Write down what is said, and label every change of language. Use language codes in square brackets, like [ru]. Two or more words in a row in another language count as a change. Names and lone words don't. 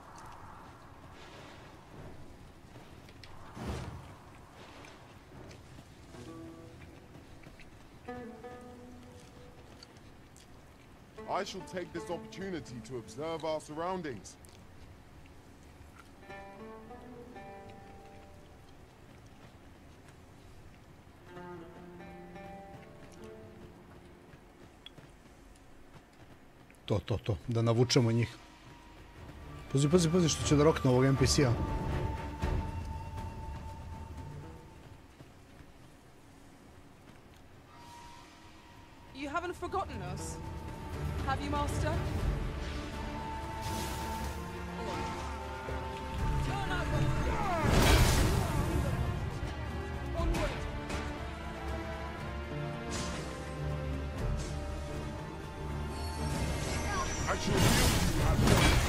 [en] I shall take this opportunity to observe our surroundings. [sr] To. Da navučemo njih. Pazi što će da rokne ovog NPC-a. [en] You haven't forgotten us, have you, Master? I shall yield you at once.